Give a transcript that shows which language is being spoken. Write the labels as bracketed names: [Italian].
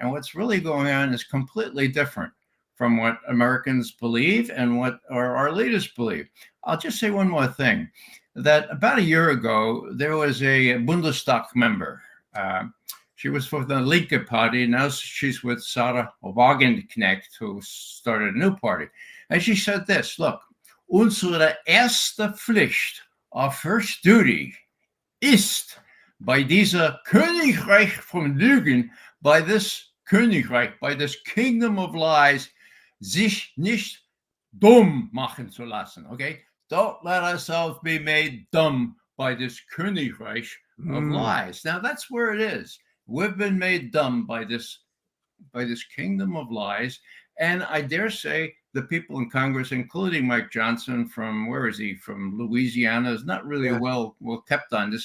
[English] And what's really going on is completely different from what Americans believe and what our leaders believe. I'll just say one more thing, that about a year ago, there was a Bundestag member. She was for the Linke Party. Now she's with Sarah Wagenknecht, who started a new party. And she said this, look, [German] unsere erste Pflicht, [English] our first duty, [German] ist bei dieser Königreich von Lügen, [English] by this Königreich, by this kingdom of lies, [German] sich nicht dumm machen zu lassen, [English] okay? Don't let ourselves be made dumb by this Königreich of lies. Now, that's where it is. We've been made dumb by this kingdom of lies. And I dare say the people in Congress, including Mike Johnson from, where is he, from Louisiana, is not really well kept on this.